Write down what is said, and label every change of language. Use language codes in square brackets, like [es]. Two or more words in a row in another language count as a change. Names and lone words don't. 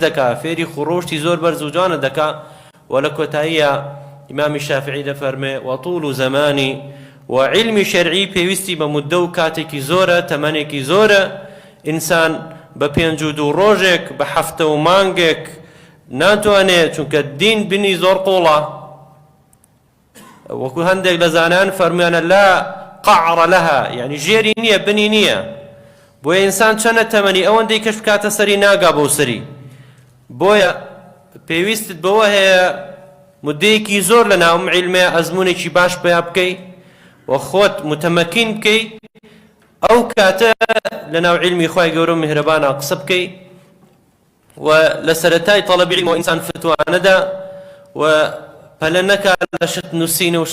[ckb] دەکا فێری خوڕۆشتی زۆر بەرز و جوانت دەکا و لە کۆتاییە ئیمامی شافعی دەفەرمێ وەطول و زەمانی وعلمی شەرعی پێویستی بە مودە و کاتێکی زۆرە تەمەنێکی زۆرە ئینسان بە 52 ڕۆژێک بە 7 مانگێک ناتوانێت چونکە دین بنی زۆر قوڵە وەکو هەندێک لە زانایان فەرمویانە [ar] لا قعر لها [ckb] یعنی ژێری نییە بنی نییە بۆیە ئینسان چەنە تەمەنی ئەوەندەی کەش بکاتە سەری ناگا بەو سەری بۆیە پێویستت بەوە هەیە مدەیەکی زۆر لە ناوم عیلمەیە ئەزمونێکی باش پێیا بکەیت وخۆت متمەکین بکەیت ئەو کاتە لە ناو عیلمی خوای گەورە و میهرەبانە قسە بکەیت و لە سەرەتای تەڵەبی عیلمەوە ئینسان فتوانەدا و پەلە نەکا لە شت نووسینە و